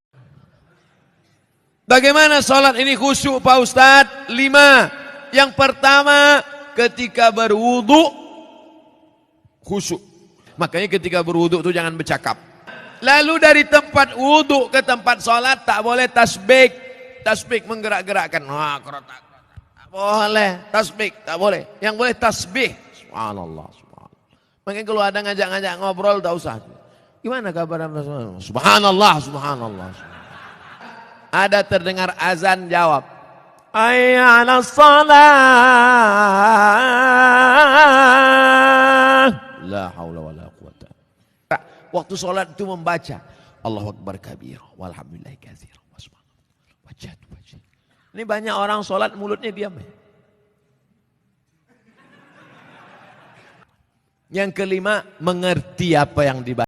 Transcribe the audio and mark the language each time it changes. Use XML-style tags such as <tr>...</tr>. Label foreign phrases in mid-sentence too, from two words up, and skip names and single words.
<ms>Bagaimana sholat ini khusyuk Pak Ustadz? 5. Yang pertama, ketika berwudu khusyuk. Makanya ketika berwudu itu jangan bercakap. Lalu dari tempat wudu ke tempat sholat tak boleh tasbih. Tasbih menggerak-gerakkan. Wah, kerotak. Tak boleh. Tasbih tak boleh. Yang boleh tasbih.</ms> <ar>سبحان الله. سبحان الله.</ar> <ms>Makanya kalau ada ngajak-ngajak ngobrol tak usah. Gimana kabar?</ms> <ar>سبحان الله. سبحان الله.</ar> <ms>Ada terdengar azan, jawab.</ms> <ar>حي على الصلاة. لا حول ولا قوة. Waktu sholat itu membaca الله أكبر كبير والحمد لله كثير. وجهت وجهي.</ar> <ms>Ini banyak orang sholat mulutnya diam. Yang kelima, mengerti apa yang dibaca.</ms>